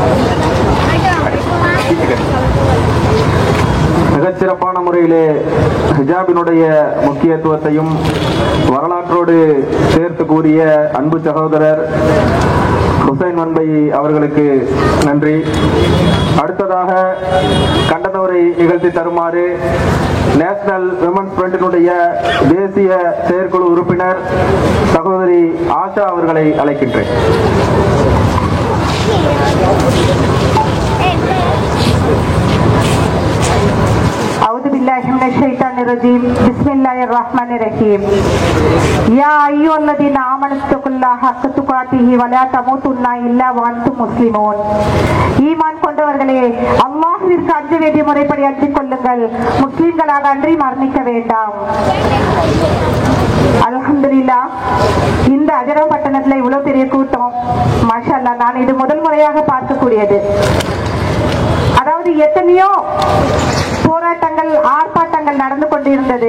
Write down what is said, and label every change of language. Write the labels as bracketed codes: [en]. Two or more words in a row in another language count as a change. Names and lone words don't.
[ta] மிகச்சிறப்பான முறையிலே ஹிஜாபினுடைய முக்கியத்துவத்தையும் வரலாற்றோடு சேர்த்து கூறிய அன்பு சகோதரர் ஹுசைன் வன்பை அவர்களுக்கு நன்றி. அடுத்ததாக கண்டன உரை நிகழ்த்தி தருமாறு நேஷனல் விமன்ஸ் ஃப்ரண்டினுடைய தேசிய செயற்குழு உறுப்பினர் சகோதரி ஆஷா அவர்களை அழைக்கின்றேன். [ar] أعوذ بالله من الشيطان الرجيم بسم الله الرحمن الرحيم يا أيها الذين آمنوا اتقوا الله حق تقاته ولا تموتن إلا وأنتم مسلمون. [ta] ஈமான் கொண்டவர்களே, அல்லாஹ்விற்கு அஞ்ச வேண்டிய முறைப்படி அஞ்சிக் கொள்ளுங்கள், முஸ்லிம்களாக அன்றி மரணிக்க வேண்டாம். அல்ஹம்துலில்லாஹ், இந்த அஜரம் பட்டணத்துல இவ்வளவு பெரிய கூட்டம், [ar] ما شاء الله. [ta] நான் இது முதல் முறையாக பார்க்கக்கூடியது. அதாவது எத்தனையோ போராட்டங்கள், ஆர்ப்பாட்டங்கள் நடந்து கொண்டிருந்தது.